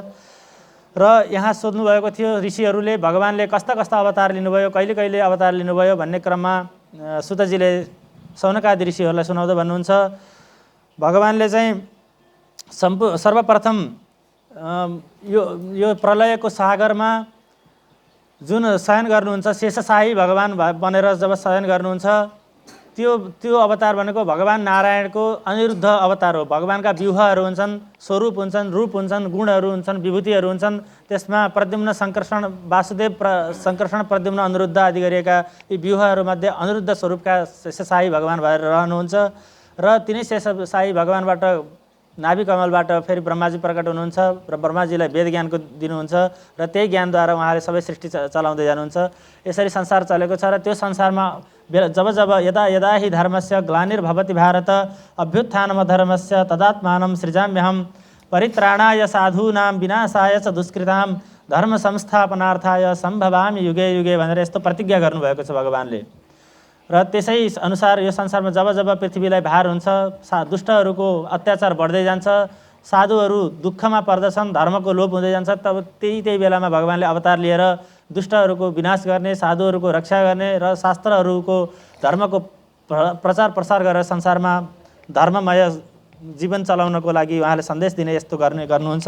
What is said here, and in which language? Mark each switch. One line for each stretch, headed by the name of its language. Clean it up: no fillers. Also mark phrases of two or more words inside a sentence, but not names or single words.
Nepali: र यहाँ सोध्नु भएको थियो ऋषिहरूले भगवानले कस्ता कस्ता अवतार लिनुभयो, कहिले कहिले अवतार लिनुभयो भन्ने क्रममा सुतजीले सौनकादि ऋषिहरूलाई सुनाउँदा भन्नुहुन्छ, भगवानले चाहिँ सर्वप्रथम यो प्रलयको सागरमा जुन शयन गर्नुहुन्छ, शेषशाही भगवान बनेर जब शयन गर्नुहुन्छ, त्यो अवतार भनेको भगवान नारायणको अनिरुद्ध अवतार हो। भगवानका व्यूहहरू हुन्छन्, स्वरूप हुन्छन्, रूप हुन्छन्, गुणहरू हुन्छन्, विभूतिहरू हुन्छन्। त्यसमा प्रद्युम्न संकर्षण वासुदेव संकर्षण प्रद्युम्न अनिरुद्ध आदि गरिएका यी व्यूहहरूमध्ये अनिरुद्ध स्वरूपका शेषशाही भगवान भएर रहनुहुन्छ र तिनै शेषशाही भगवानबाट नाभि कमलबाट फेरि ब्रह्माजी प्रकट हुनुहुन्छ र ब्रह्माजीलाई वेद ज्ञानको दिनुहुन्छ र त्यही ज्ञानद्वारा उहाँले सबै सृष्टि चलाउँदै जानुहुन्छ। यसरी संसार चलेको छ र त्यो संसारमा जब जब
Sanskrit: यदा यदा हि धर्मस्य ग्लानिर्भवति भारत अभ्युत्थानमधर्मस्य तदात्मानं सृजाम्यहं परित्राणाय साधूनां विनाशाय च दुष्कृतां धर्म संस्थापनार्थाय सम्भवामि युगे युगे
Nepali: भनेर यस्तो प्रतिज्ञा गर्नुभएको छ भगवानले। र त्यसै अनुसार यो संसारमा जब जब पृथ्वीलाई भार हुन्छ, दुष्टहरूको अत्याचार बढ्दै जान्छ, साधुहरू दुःखमा पर्दछन्, धर्मको लोप हुँदै जान्छ, तब त्यही बेलामा भगवानले अवतार लिएर दुष्टहरूको विनाश गर्ने, साधुहरूको रक्षा गर्ने र शास्त्रहरूको धर्मको प्रचार प्रसार गरेर संसारमा धर्ममय जीवन चलाउनको लागि उहाँले सन्देश दिने यस्तो गर्नुहुन्छ।